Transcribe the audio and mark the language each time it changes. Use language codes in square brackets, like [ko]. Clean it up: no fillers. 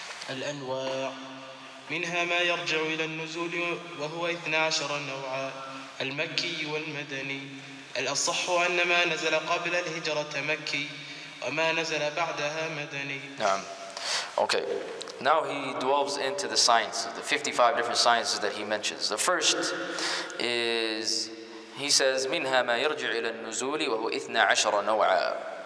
[ar] الأنواع منها ما يرجع إلى النزول وهو 12 نوعا: المكي والمدني. الأصح أن ما نزل قبل الهجرة مكي وما نزل بعدها مدني. نعم. Okay. [en] Now he delves into the sciences, the 55 different sciences that he mentions. The first is, he says, [ar] منها ما يرجع إلى النزول وهو 12 نوعا.